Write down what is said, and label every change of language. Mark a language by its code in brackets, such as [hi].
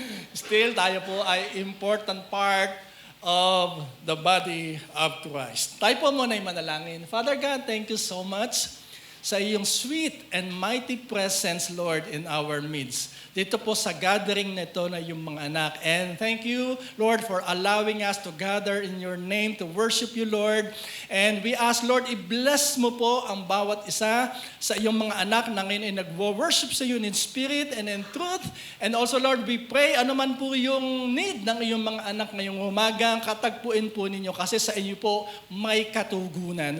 [en] Still, [tl] tayo po ay [en] important part of the body of Christ. [tl] Tayo po muna ay manalangin. [en] Father God, thank you so much [tl] sa iyong [en] sweet and mighty presence, Lord, in our midst. [tl] Dito po sa gathering nito na yung mga anak. [en] And thank you, Lord, for allowing us to gather in your name to worship you, Lord. And we ask, Lord, [tl] i-bless mo po ang bawat isa sa iyong mga anak na ngayon ay nag-worship sa iyo [en] in spirit and in truth. And also, Lord, we pray, [tl] ano man po yung need ng iyong mga anak ngayong umaga, katagpuin po ninyo kasi sa inyo po may katugunan.